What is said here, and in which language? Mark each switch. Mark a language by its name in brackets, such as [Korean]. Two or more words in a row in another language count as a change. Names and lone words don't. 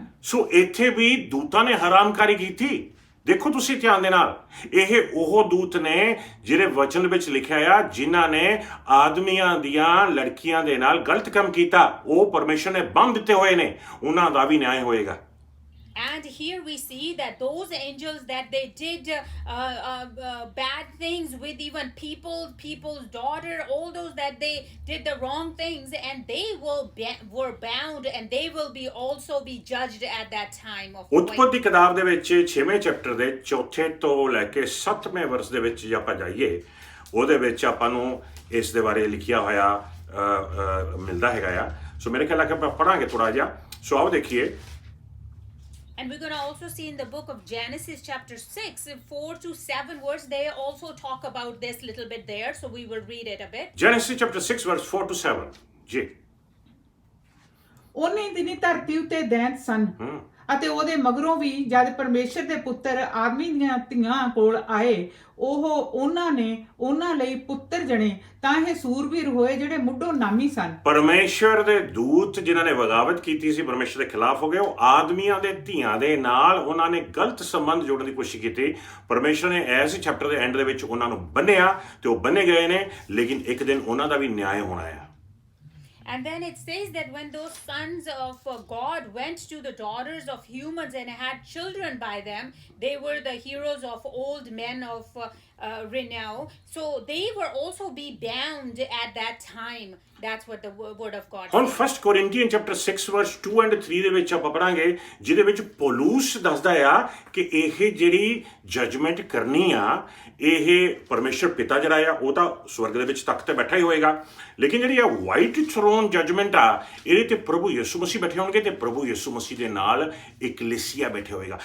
[Punjabi] ਸੋ ਇੱਥੇ ਵੀ ਦੂਤਾਂ ਨੇ ਹਰਾਮਕਾਰੀ ਕੀਤੀ। ਦੇਖੋ ਤੁਸੀਂ ਧਿਆਨ ਦੇ ਨਾਲ, ਇਹ ਉਹ ਦੂਤ ਨੇ ਜਿਹੜੇ ਵਚਨ ਵਿੱਚ ਲਿਖਿਆ ਆ, ਜਿਨ੍ਹਾਂ ਨੇ ਆਦਮੀਆਂ ਦੀਆਂ ਲੜਕੀਆਂ ਦੇ ਨਾਲ ਗਲਤ ਕੰਮ ਕੀਤਾ, ਉਹ ਪਰਮੇਸ਼ਰ ਨੇ ਬੰਨ ਦਿੱਤੇ ਹੋਏ ਨੇ, ਉਹਨਾਂ ਦਾ ਵੀ ਨਿਆਂ ਹੋਏਗਾ। [English] And here we see that those angels that they did bad things with even people's daughter, all those that they did the wrong things, and they were bound, and they will be also be judged at that time of [Punjabi] ਉਤਪਤੀ ਕਿਤਾਬ ਦੇ ਵਿੱਚ 6ਵੇਂ ਚੈਪਟਰ ਦੇ 4ਥੇ ਤੋਂ ਲੈ ਕੇ 7ਵੇਂ ਵਰਸ ਦੇ ਵਿੱਚ ਜੇ ਆਪਾਂ ਜਾਈਏ, ਉਹਦੇ ਵਿੱਚ ਆਪਾਂ ਨੂੰ ਇਸ ਦੇ ਬਾਰੇ ਲਿਖਿਆ ਹੋਇਆ ਮਿਲਦਾ ਹੈਗਾ ਆ। ਸੋ ਮੇਰੇ ਖਿਆਲ ਨਾਲ ਆਪਾਂ ਪੜਾਂਗੇ ਥੋੜਾ ਜਿਹਾ। ਸੋ ਆਓ ਦੇਖੀਏ। [English] And we're going to also see in the book of Genesis chapter 6, 4 to 7 verse, they also talk about this little bit there, so we will read it a bit. Genesis chapter 6 verse 4 to 7 ਜੀ। [Punjabi] ਉਹਨੇ ਦਿਨੀ ਧਰਤੀ ਉੱਤੇ ਦੈਂਤ ਸਨ ਅਤੇ ਉਹਦੇ ਮਗਰੋਂ ਵੀ ਜਦ ਪਰਮੇਸ਼ਰ ਦੇ ਪੁੱਤਰ ਆਦਮੀ ਦੀਆਂ ਧੀਆਂ ਕੋਲ ਆਏ ਉਹਨਾਂ ਨੇ ਉਹਨਾਂ ਲਈ ਪੁੱਤਰ ਜਣੇ ਤਾਂ ਇਹ ਸੂਰਬੀਰ ਹੋਏ ਜਿਹੜੇ ਮੁੱਢੋਂ ਨਾਮੀ ਸਨ। ਪਰਮੇਸ਼ਰ ਦੇ ਦੂਤ ਜਿਨ੍ਹਾਂ ਨੇ ਬਗਾਵਤ ਕੀਤੀ ਸੀ, ਪਰਮੇਸ਼ਰ ਦੇ ਖਿਲਾਫ ਹੋ ਗਏ, ਉਹ ਆਦਮੀਆਂ ਦੇ ਧੀਆਂ ਦੇ ਨਾਲ ਉਹਨਾਂ ਨੇ ਗਲਤ ਸੰਬੰਧ ਜੋੜਨ ਦੀ ਕੋਸ਼ਿਸ਼ ਕੀਤੀ। ਪਰਮੇਸ਼ਰ ਨੇ ਐਸ ਚੈਪਟਰ ਦੇ ਐਂਡ ਦੇ ਵਿੱਚ ਉਹਨਾਂ ਨੂੰ ਬੰਨਿਆ ਤੇ ਉਹ ਬੰਨੇ ਗਏ ਨੇ, ਲੇਕਿਨ ਇੱਕ ਦਿਨ ਉਹਨਾਂ ਦਾ ਵੀ ਨਿਆਂ ਹੋਣਾ ਹੈ। [English] And then it says that when those sons of God went to the daughters of humans and had children by them, they were the heroes of old men of renown. So they were also be bound at that time. That's what the word of God [Punjabi] ਹੁਣ [English] says. [Punjabi] 1 ਕੋਰਿੰਥੀਅਨ ਚੈਪਟਰ 6 ਵਰਸ 2 ਐਂਡ 3 ਦੇ ਵਿੱਚ ਆਪਾਂ ਪੜਾਂਗੇ, ਜਿਹਦੇ ਵਿੱਚ ਪੌਲੁਸ ਦੱਸਦਾ ਆ ਕਿ ਇਹ ਜਿਹੜੀ ਜਜਮੈਂਟ ਕਰਨੀ ਆ, ਇਹ ਪਰਮੇਸ਼ਰ ਪਿਤਾ ਜਿਹੜਾ ਆ ਉਹ ਤਾਂ ਸਵਰਗ ਦੇ ਵਿੱਚ ਤਖਤ ਤੇ ਬੈਠਾ ਹੀ ਹੋਏਗਾ, ਲੇਕਿਨ ਜਿਹੜੀ ਆ [English] white throne judgment [Punjabi] ਆ, ਇਹਦੇ ਤੇ ਪ੍ਰਭੂ ਯਿਸੂ ਮਸੀਹ ਬੈਠੇ ਹੋਣਗੇ ਤੇ ਪ੍ਰਭੂ ਯਿਸੂ ਮਸੀਹ ਦੇ ਨਾਲ ਇਕਲੀਸੀਆ ਬੈਠੇ ਹੋਏਗਾ।